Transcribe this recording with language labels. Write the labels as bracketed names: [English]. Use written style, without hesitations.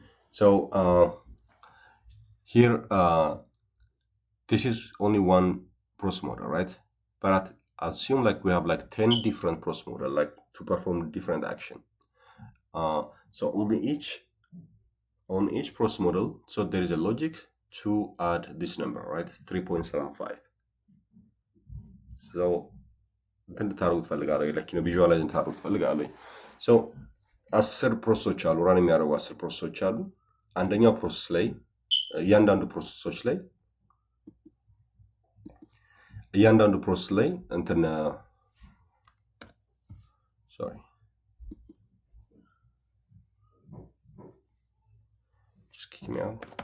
[English] So here, this is only one process model, right? But assume like we have like 10 different process model, like to perform different action. So on each process model, so there is a logic to add this number, right? 3.75. [Amharic] So ቪዥዋላይዝ እንድታደርጉ ትፈልጋለሁ። ሶ 10 ፕሮሰሶች አሉ፣ ራን የሚያደርጉ 10 ፕሮሰሶች አሉ። አንደኛው ፕሮሰስ ላይ እያንዳንዱ ፕሮሰሶች ላይ እያንዳንዱ ፕሮሰስ ላይ እንትን [English] sorry just kick me out.